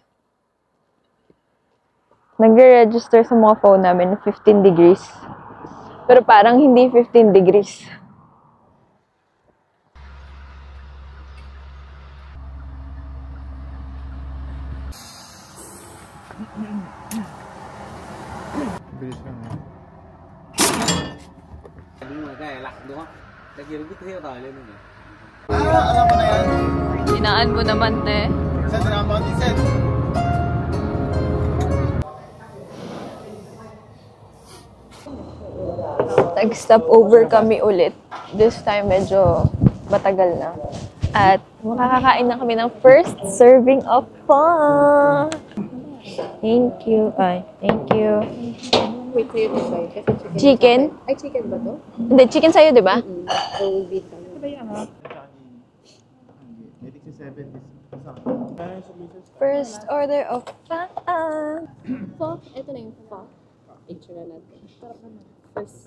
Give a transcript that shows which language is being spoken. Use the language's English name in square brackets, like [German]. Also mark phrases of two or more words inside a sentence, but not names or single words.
[Filipino] Nag-register sa mga phone namin 15 degrees. Pero parang hindi 15 degrees. Bilis ka nga. [Vietnamese] Đúng rồi, cái này lạnh đúng không? Cái kia nó cứ theo tời lên rồi. [Filipino] Alam mo na yan? Hinaan mo naman, te. Saan na naman din, Sen? Nag-stop over kami ulit. [English] This time, [Filipino] medyo matagal na. At makakakain na kami ng [English] first serving of pho. Thank you. Thank you. [Filipino] Wait sa'yo [English] to try. [Filipino] Kasi Chicken? Ay, chicken ba to? Hindi, chicken sa'yo, di ba? So, beef tayo. Medic si 70. [English] First order of pho. [Filipino] Pho? Ito na yung pho. Picture na natin. Sarap naman. First.